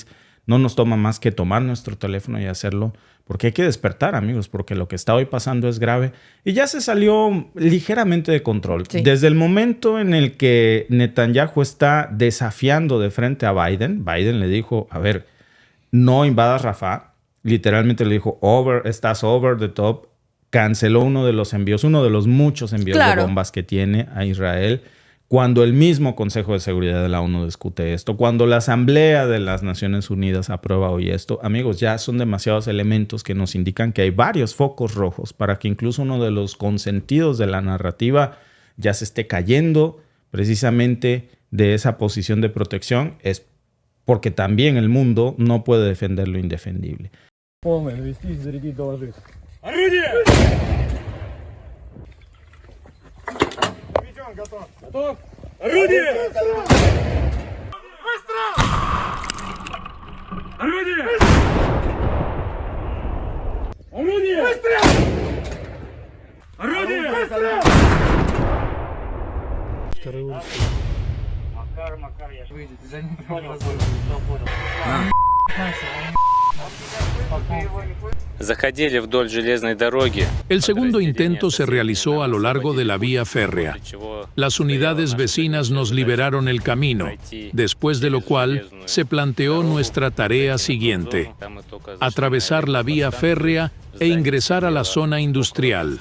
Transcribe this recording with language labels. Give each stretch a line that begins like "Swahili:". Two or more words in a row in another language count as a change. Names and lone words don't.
Spanish: No nos toma más que tomar nuestro teléfono y hacerlo, porque hay que despertar, amigos, porque lo que está hoy pasando es grave y ya se salió ligeramente de control. Sí. Desde el momento en el que Netanyahu está desafiando de frente a Biden, Biden le dijo, a ver, no invadas Rafah, literalmente le dijo, estás
English: over the top,
Spanish: canceló uno de los envíos, uno de los muchos envíos de bombas que tiene a Israel. Cuando el mismo Consejo de Seguridad de la ONU discute esto, cuando la Asamblea de las Naciones Unidas aprueba hoy esto, amigos, ya son demasiados elementos que nos indican que hay varios focos rojos para que incluso uno de los consentidos de la narrativa ya se esté cayendo precisamente de esa posición de protección. Es porque también el mundo no puede defender lo indefendible.
Russian: Готов! Орудие! Выстрел! Орудие! Орудие! Выстрел! Орудие! Выстрел!
Spanish: El segundo intento se realizó a lo largo de la vía férrea. Las unidades vecinas nos liberaron el camino, después de lo cual se planteó nuestra tarea siguiente: atravesar la vía férrea e ingresar a la zona industrial.